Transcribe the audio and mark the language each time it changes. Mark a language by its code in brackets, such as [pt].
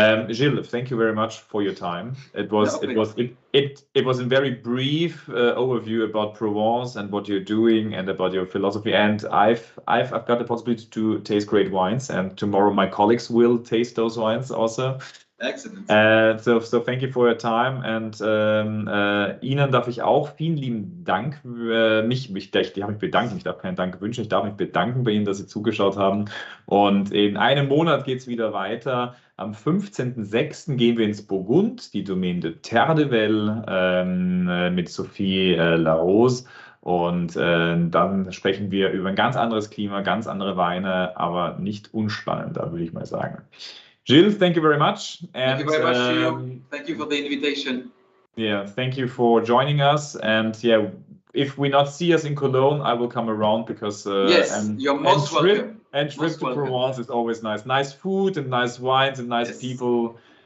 [en] Gilles, thank you very much for your time. It was a very brief overview about Provence and what you're doing and about your philosophy. And I've got the possibility to taste great wines, and tomorrow my colleagues will taste those wines also. Excellent. So thank you for your time, and [de] Ihnen darf ich auch vielen lieben Dank. Ich darf mich bedanken, ich darf keinen Dank wünschen, ich darf mich bedanken bei Ihnen, dass Sie zugeschaut haben. Und in einem Monat geht es wieder weiter. Am 15.06. gehen wir ins Burgund, die Domaine de Terre de Velle, mit Sophie Larose. Und dann sprechen wir über ein ganz anderes Klima, ganz andere Weine, aber nicht unspannender, würde ich mal sagen. [en] Gilles, thank you very much. And, thank you very much to you. Thank you for the invitation. Yeah, thank you for joining us. And yeah, if we not see us in Cologne, I will come around because yes, you're most welcome. And trip to Provence is always nice. Nice food and nice wines and nice people.